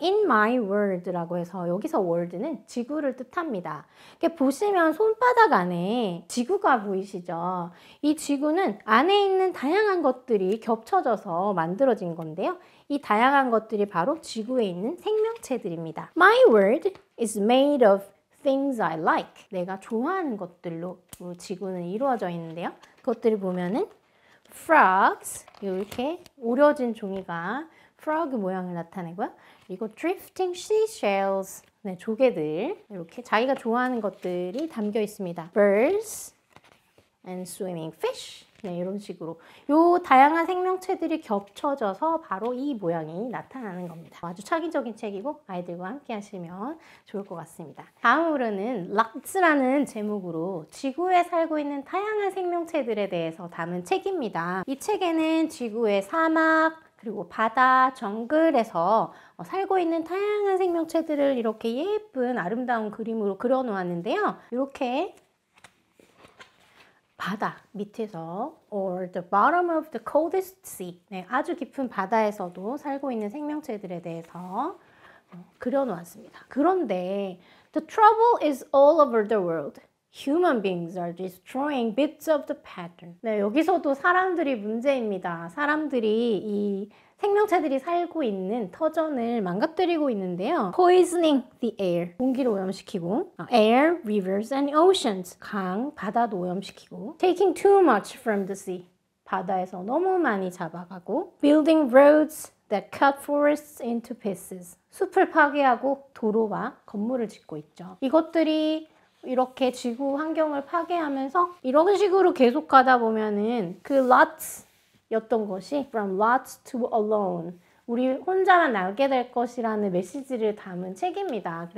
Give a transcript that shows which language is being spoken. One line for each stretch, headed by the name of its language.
Korean: In My World라고 해서 여기서 world는 지구를 뜻합니다. 이렇게 보시면 손바닥 안에 지구가 보이시죠? 이 지구는 안에 있는 다양한 것들이 겹쳐져서 만들어진 건데요. 이 다양한 것들이 바로 지구에 있는 생명체들입니다.
English: My world is made of things I like.
Korean: 내가 좋아하는 것들로 지구는 이루어져 있는데요. 그것들을 보면은 frogs, 이렇게 오려진 종이가 frog 모양을 나타내고요. 그리고
English: drifting seashells,
Korean: 네, 조개들, 이렇게 자기가 좋아하는 것들이 담겨 있습니다.
English: birds and swimming fish.
Korean: 네, 이런 식으로 요 다양한 생명체들이 겹쳐져서 바로 이 모양이 나타나는 겁니다. 아주 차기적인 책이고 아이들과 함께 하시면 좋을 것 같습니다. 다음으로는 락스라는 제목으로 지구에 살고 있는 다양한 생명체들에 대해서 담은 책입니다. 이 책에는 지구의 사막, 그리고 바다, 정글에서 살고 있는 다양한 생명체들을 이렇게 예쁜 아름다운 그림으로 그려 놓았는데요. 이렇게 바다 밑에서
English: or the bottom of the coldest sea,
Korean: 네, 아주 깊은 바다에서도 살고 있는 생명체들에 대해서 그려놓았습니다. 그런데
English: the trouble is all over the world. Human beings are destroying bits of the pattern.
Korean: 네, 여기서도 사람들이 문제입니다. 사람들이 이 생명체들이 살고 있는 터전을 망가뜨리고 있는데요.
English: Poisoning the air.
Korean: 공기를 오염시키고
English: air, rivers and oceans.
Korean: 강, 바다도 오염시키고
English: Taking too much from the sea.
Korean: 바다에서 너무 많이 잡아가고
English: Building roads that cut forests into pieces.
Korean: 숲을 파괴하고 도로와 건물을 짓고 있죠. 이것들이 이렇게 지구 환경을 파괴하면서 이런 식으로 계속 가다 보면은 그 lots 였던 것이
English: from lots to alone,
Korean: 우리 혼자만 남게 될 것이라는 메시지를 담은 책입니다.